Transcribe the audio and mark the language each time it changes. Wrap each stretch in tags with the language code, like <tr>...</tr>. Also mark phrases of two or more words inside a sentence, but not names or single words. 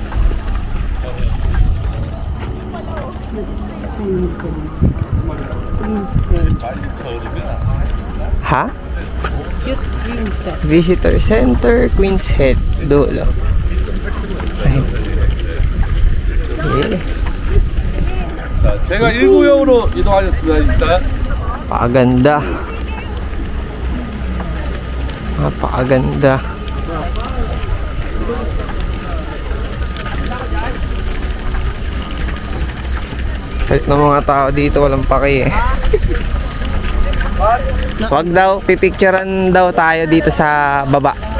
<tl>Ha? Visitor Center, Queen's Head, dulo. Ayun. Yeah.</tl> <ko>자, 제가 1구역으로 이동하겠습니다. 일단</ko> <tl>Napakaganda. Napakaganda. Kahit ng mga tao dito walang paki eh. Wag daw, pipicturean daw tayo dito sa baba.</tl>